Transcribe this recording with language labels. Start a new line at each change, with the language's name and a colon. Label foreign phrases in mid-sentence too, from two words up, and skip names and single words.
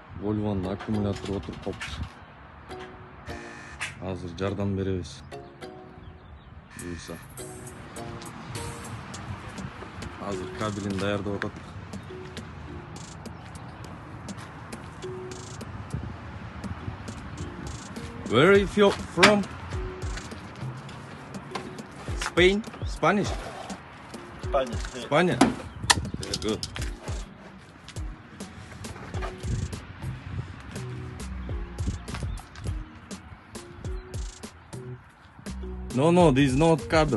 Uzbek: Volvo'nun akkumulyatori o'tirib qolibdi. Hozir jardam beramiz. Buyursa. Hozir kabelini tayyorlab o'tirib.
English: Where are you from? Spain? Spanish? Spanish. Spania? Yeah, good. No, this is not cable.